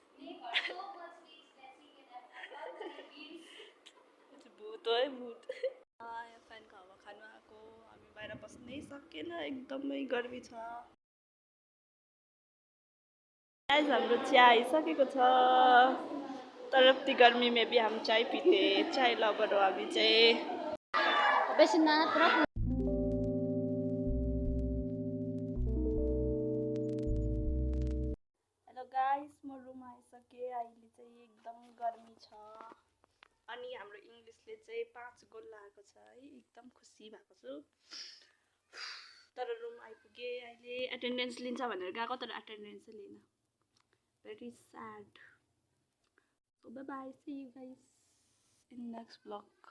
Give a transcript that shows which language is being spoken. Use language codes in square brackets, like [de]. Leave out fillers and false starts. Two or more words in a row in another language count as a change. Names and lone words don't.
[ne] भूत हो है, भूत। यहाँ फ्यानको हावा खानु आएको। हामी बाहिर बस्नै सकेन, एकदमै गर्मी छ। गाइस, हाम्रो चिया आइसकेको छ। तर यति [hi] गर्मी में भी हम चाय पीते, [ne] चाय लभर हो हामी चाहिँ। [en] hello guys, [ne] म रुम आइसकेँ। अहिले चाहिँ एकदम गर्मी छ अनि हाम्रो इङ्ग्लिसले चाहिँ 5 गोल लगाएको छ है। एकदम खुसी भएको छु। तर रुम आइपुगेँ। अहिले एटेन्डेन्स लिन्छ भनेर गएको, तर एटेन्डेन्सै लिएन। [en] very sad. So bye bye, see you guys in next vlog.